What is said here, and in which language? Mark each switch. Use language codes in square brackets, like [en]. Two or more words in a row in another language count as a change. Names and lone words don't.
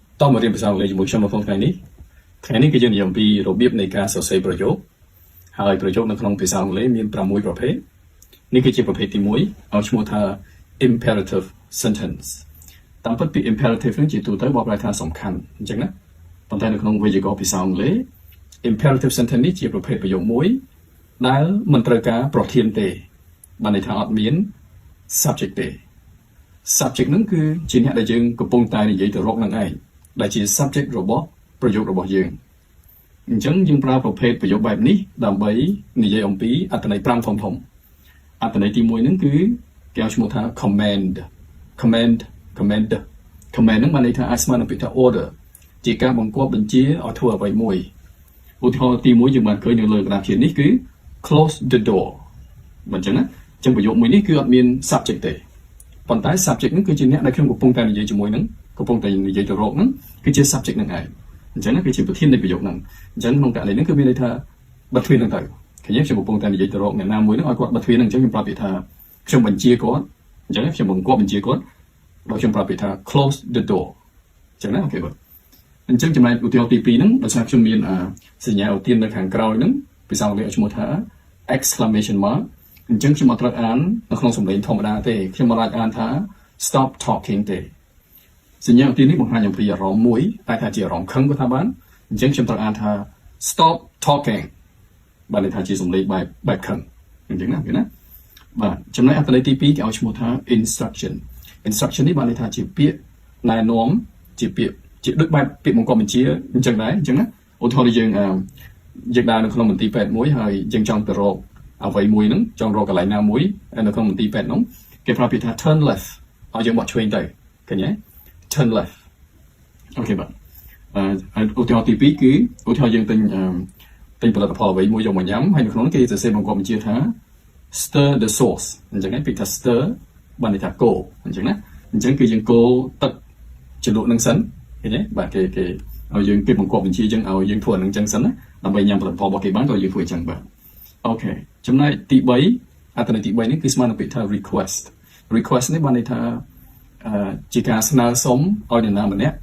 [km] តមករៀនភាសាអង់គ្លេសជាមួយខ្ញុំនៅក្នុងថ្ងៃនេះគឺយើងនិយាយអំពីរបៀបនៃការសរសេរប្រយោគហើយប្រយោគនៅក្នុងភាសាអង់គ្លេសមាន6ប្រភេទនេះ គឺជាប្រភេទទី1ឲ្យឈ្មោះថា [en] imperative sentence [km] តាមពិតពី imperative នេះជាទូទៅបកប្រែថាសំខាន់អញ្ចឹងណាប៉ុន្តែនៅក្នុងវេយ្យាករណ៍ ភាសាអង់គ្លេស [en] imperative sentence [km] នេះជាប្រភេទប្រយោគមួយដែលមិនត្រូវការប្រធានទេបានន័យថាអត់មាន subject ទេ subject ហ្នឹងគឺជាអ្នកដែលយើងកំពុងតែនិយាយទៅរកនឹងឯងដែលជា subject របស់ប្រយោគរបស់យើងអញ្ចឹងយើងប្រើប្រភេទប្រយោគបែបនេះដើម្បីនិយាយអំពីអត្ថន័យ5ធំអត្ថន័យទី1ហ្នឹងគឺគេឲ្យឈ្មោះថា command ហ្នឹងបានន័យថាអាចស្មើនឹងពាក្យថា order ជាការបង្គាប់បញ្ជាឲ្យធ្វើអ្វីមួយឧទាហរណ៍ទី1យើងបានឃើញនៅលើក្តារជាតិនេះគឺ [en] close the door [km] មិនអញ្ចឹងណាអញ្ចឹងប្រយោគមួយនេះគឺអត់មាន subject ទេប៉ុន្តែ subject ហ្នឹងគឺជាអ្នកដែលខ្ញុំកំពុងតែនិយាយជាមួយនឹងកំពុងតែនិយាយទៅរកហ្នឹងគឺជា subject ហ្នឹងឯងអញ្ចឹងណាគឺជាប្រធាននៃ ប្រយោគហ្នឹងអញ្ចឹងក្នុងករណីហ្នឹងគឺមានន័យថាបិទទ្វារហ្នឹងទៅឃើញទេខ្ញុំកំពុងតែនិយាយទៅរកអ្នកណាមួយហ្នឹងឲ្យគាត់បិទទ្វារហ្នឹងអញ្ចឹងខ្ញុំប្រាប់ពាក្យថាខ្ញុំបញ្ជាគាត់អញ្ចឹងខ្ញុំបង្គាប់បញ្ជាគាត់ដោយខ្ញុំប្រាប់ពាក្យថា [en] close the door [km] អញ្ចឹងណាអូខេបាទអញ្ចឹងចំណែកឧទាហរណ៍ទី2 ហ្នឹងដោយសារខ្ញុំមានសញ្ញាឧទាននៅខាងក្រោយហ្នឹងភាសាអង់គ្លេសឲ្យឈ្មោះថា [en] exclamation mark [km] អញ្ចឹងខ្ញុំអត់ត្រូវអាននៅក្នុងសំឡេងធម្មតាទេខ្ញុំមិនអាចអានថា [en] stop talking [km] ទេសញ្ញាឧទាននេះ បង្ហាញអំពីអារម្មណ៍មួយតែថាជាអារម្មណ៍ខឹងក៏ថាបានអញ្ចឹងខ្ញុំត្រូវអានថា [en] stop talking [km] បានន័យថាជាសំឡេងបែបខឹងអញ្ចឹងណាឃើញណាបាទ ចំណែកអត្ថន័យទី2គេឲ្យឈ្មោះថា instruction នេះបានន័យថាជាពាក្យណែនាំជាពាក្យជាដូចបែបពាក្យបង្គាប់បញ្ជាអញ្ចឹងដែរអញ្ចឹងណាឧទាហរណ៍យើងដើរនៅក្នុងមន្ទីរពេទ្យមួយហើយយើងចង់ទៅរកអ្វីមួយហ្នឹងចង់រកកន្លែងណាមួយនៅក្នុងមន្ទីរពេទ្យហ្នឹងគេប្រើពាក្យថា [en] turn left [km] ឲ្យយើងបត់ឆ្វេងទៅឃើញទេ [en] turn left [km] អូខេបាទឧទាហរណ៍ទី2គឺឧទាហរណ៍យើងទិញផលិតផលអ្វីមួយយកមកញ៉ាំហើយនៅក្នុងនោះគេសរសេរបង្គាប់បញ្ជាថា [en] stir the sauce [km] អញ្ចឹងពាក្យថា stir បានន័យថាកូរអញ្ចឹងណាអញ្ចឹងគឺយើងកូរទឹកជ្រលក់នឹងសិនឃើញទេបាទគេឲ្យយើងគេបង្គាប់បញ្ជាយើងឲ្យយើងធ្វើអានឹងអញ្ចឹងសិនណាដើម្បីញ៉ាំផលិតផលរបស់គេបានក៏យើងធ្វើអញ្ចឹងបាទអូខេចំណែកទី3អត្ថន័យទី3នេះគឺស្មើនឹងពាក្យថា request នេះបានន័យថាជាការស្នើសុំឲ្យនរណាម្នាក់